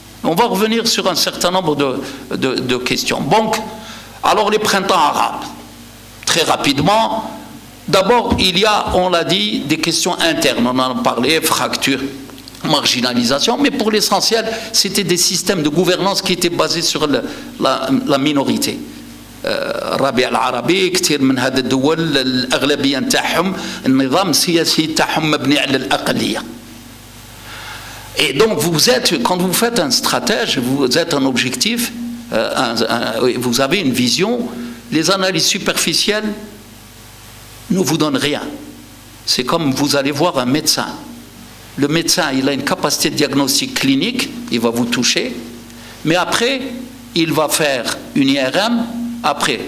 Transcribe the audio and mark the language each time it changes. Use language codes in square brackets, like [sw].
[fr] On va revenir sur un certain nombre de questions. Donc, alors les printemps arabes, très rapidement, d'abord il y a, on l'a dit, des questions internes, on en a parlé, fractures, marginalisation, mais pour l'essentiel, c'était des systèmes de gouvernance qui étaient basés sur la minorité. [ar] الربيع العربي كثير من هذه الدول الأغلبية نتاعهم النظام السياسي تاعهم مبني على الأقلية. [fr] Et donc quand vous faites un stratège, vous êtes un objectif, vous avez une vision, les analyses superficielles ne vous donnent rien. C'est comme vous allez voir un médecin. Le médecin, il a une capacité de diagnostic clinique, il va vous toucher, mais après, il va faire une IRM après.